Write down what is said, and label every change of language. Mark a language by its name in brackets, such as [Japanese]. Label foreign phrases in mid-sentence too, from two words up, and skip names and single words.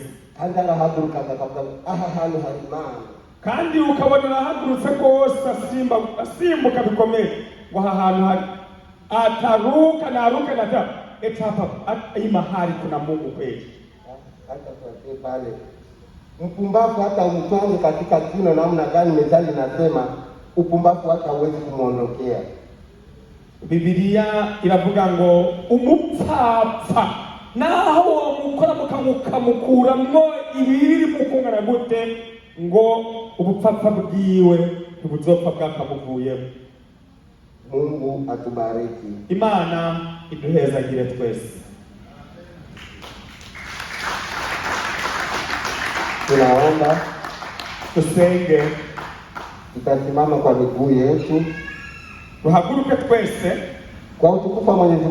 [Rundi] kandi arahaguruka akavuga aha hantu hari Imana, kandi ukabona arahagurutse kose asimbuka bikomeye ngo aha hantu hari [Swahili] ataruka nata etapa mahali kuna Mungu kweli. Hata kwa pale mpumbavu hata umtonge katika kino namna gani, methali nasema upumbavu hata huwezi kumuondokea. [Rundi] Biblia iravuga ngo umupfapfa naho mukora mukamukuramwo ibiri mukungana gute ngo ubupfapfa bwiwe ntibuzopfa bwakamuvuyemo. [Swahili] Mungu atubariki. [Rundi] Imana iduhezagire twese. [Swahili] Tunaomba [Rundi] tusenge, [Swahili] tutasimama kwa miguu yetu, [Rundi] tuhaguruke twese [Swahili] kwa utukufu wa Mwenyezi Mungu.